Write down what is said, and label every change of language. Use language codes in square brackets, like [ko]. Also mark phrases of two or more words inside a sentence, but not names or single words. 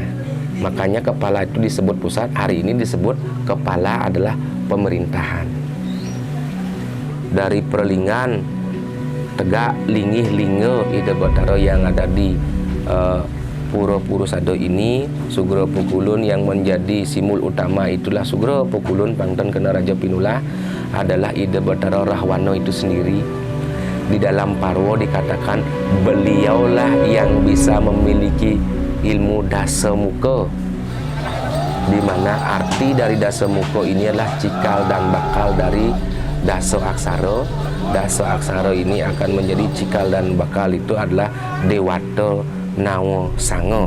[id] Makanya kepala itu disebut pusat. Hari ini disebut kepala adalah pemerintahan. Dari Perlingan, Tegak, Linggih, Linge, Ida Batara yang ada di Pura Purusada ini, Sugro Pukulun yang menjadi simbol utama itulah Sugro Pukulun Pangton Kena Raja Pinula adalah Ida Batara Rahwana itu sendiri. Di dalam Parwo dikatakan beliaulah yang bisa memiliki ilmu dasamuka, di mana arti dari dasamuka ini adalah cikal dan bakal dari dasa aksara. Dasa aksara ini akan menjadi cikal dan bakal itu adalah Dewata Nawa Sanga.